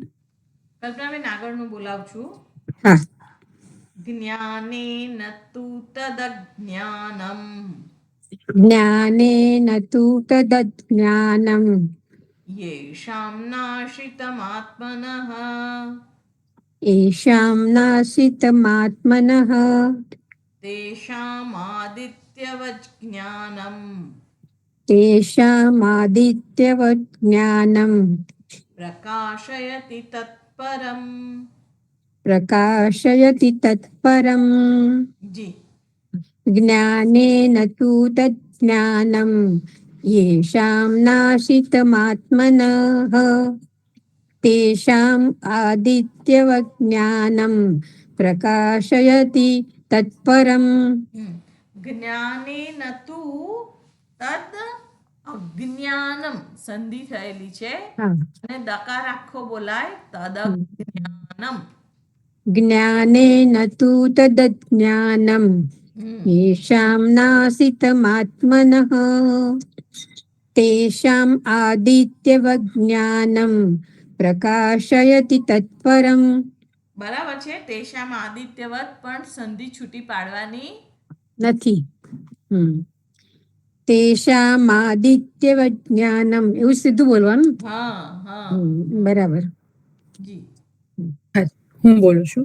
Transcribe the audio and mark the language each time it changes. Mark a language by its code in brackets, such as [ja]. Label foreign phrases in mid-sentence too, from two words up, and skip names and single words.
[gu] કલ્પનાબેન આગળનું બોલાવું છું. હા. [sa] જ્ઞાનેન તુ તદજ્ઞાનમ જ્ઞાનેન તુ તદજ્ઞાનમ યેષાં નાશિતમાત્મનઃ येषां नाशितमात्मनः તેષામાદિત્યવચ જ્ઞાનમ तेषामादित्यवत् ज्ञानं પ્રકાશયતિ તત્પરમ. प्रकाशयति तत्परम्. [gu] જી. [sa] ज्ञानेन तु तज्ज्ञानं येषां नाशितमात्मनः तेषाम् आदित्यवत् ज्ञानं प्रकाशयति तत्परम्. જ્ઞાનેન તુ તદ અજ્ઞાનમ [gu] સંધિ થયેલી છે હા. અને દકાર આખો બોલાય તદજ્ઞાનમ. [sa] ज्ञानेन तु तदज्ञानं येषां नाशितमात्मनः तेषाम् आदित्यवज्ञानं प्रकाशयति तत्परम्. [gu] બરાબર છે. [sa] તેષામ આદિત્યવત [gu] પણ સંધિ છૂટી પાડવાની નથી. તેષામાદિત્યવજ્ઞાનમ એવું સીધું બોલવાનું. હા હા. બરાબર. જી. હું બોલું છું.